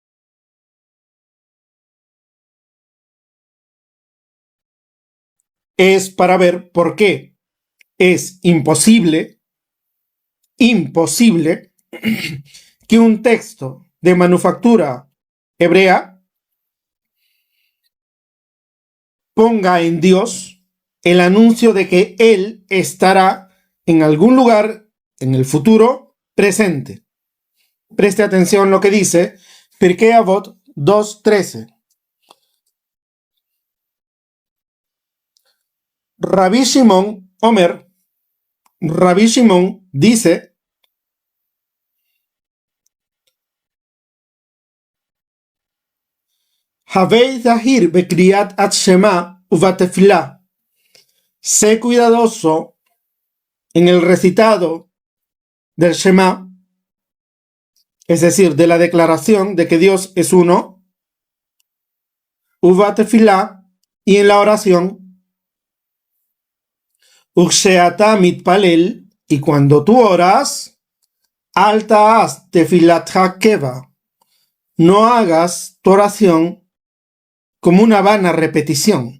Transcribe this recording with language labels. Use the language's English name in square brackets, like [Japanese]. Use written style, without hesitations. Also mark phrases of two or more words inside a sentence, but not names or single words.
[Spanish] es para ver por qué es imposible que un texto de manufactura hebrea ponga en Dios el anuncio de que Él estará en algún lugar en el futuro presente. Preste atención lo que dice Pirkei Avot 2:13. [Hebrew] רבי שמעון אומר, Rabbi Shimon dice: הוי זהיר בקריאת את שמע ובתפלה. [Spanish] Sé cuidadoso en el recitado del Shema, es decir, de la declaración de que Dios es uno, uvatefilá, y en la oración, [Hebrew] וכשאתה מתפלל, [Spanish] y cuando tú oras, [Hebrew] אל תעש תפלתך קבע, [Spanish] no hagas tu oración como una vana repetición.